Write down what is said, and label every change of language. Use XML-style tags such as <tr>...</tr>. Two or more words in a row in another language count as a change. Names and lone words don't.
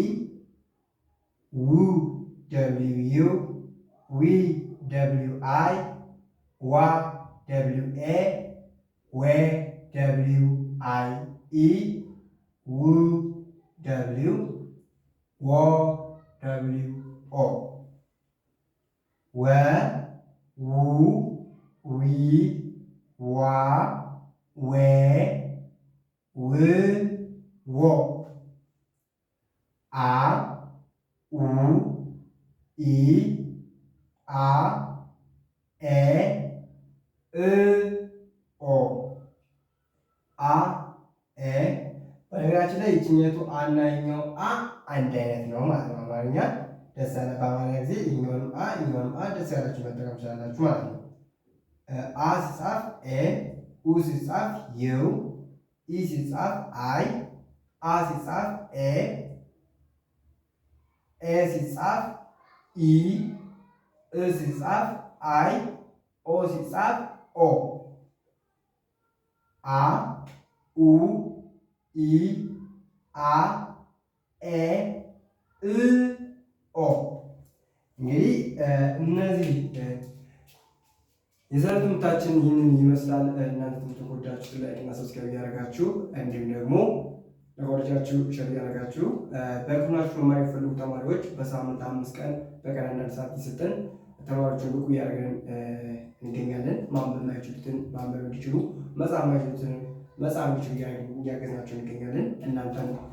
<am>ው ደብሊው ዩ፣ ዊ ደብሊው አይ፣ ዋ ደብሊው ኤ፣ ዌ ደብሊው አይ ኢ፣ ው ደብሊው፣ ዎ ደብሊው ኦ። ወ ው ዊ ዋ ዌ ው ዎ። አ ኡ ኢ አ ኤ እ ኦ። አ ኤ። በነገራችን ላይ ይችኛቱ አና ይኛው አ አንድ አይነት ነው ማለት ነው። አማርኛ ደስ ያለ በአማርኛ ጊዜ ይኛውንም አ ደስ ያላችሁ መጠቀም ትችላላችሁ ማለት ነው። አ ሲጻፍ ኤ፣ ኡ ሲጻፍ ዩ፣ ኢ ሲጻፍ አይ፣ አ ሲጻፍ ኤ፣ ኤ ሲጻፍ ኢ፣ እ ሲጻፍ አይ፣ ኦ ሲጻፍ ኦ፣ አ ኡ ኢ አ ኤ እ ኦ። እንግዲህ እነዚህ የዛሬው ትምህርታችን ይህንን ይመስላል። እናንተ ትምህርት ከወደዳችሁ ላይክ እና ሰብስክራይብ እያደረጋችሁ እንዲሁም ደግሞ ለጓደኞቻችሁ ሼር እያደረጋችሁ በክፍላችሁ መማር የሚፈልጉ ተማሪዎች በሳምንት 5 ቀን በቀን 1 ሰዓት እየሰጠን ተማሪዎችን ብቁ እያደረግን እንገኛለን። ማንበብ የማይችሉትን ማንበብ እንዲችሉ፣ መጻፍ የማይችሉትን መጻፍ እንዲችሉ እያገዝናቸው እንገኛለን። እናንተም</am>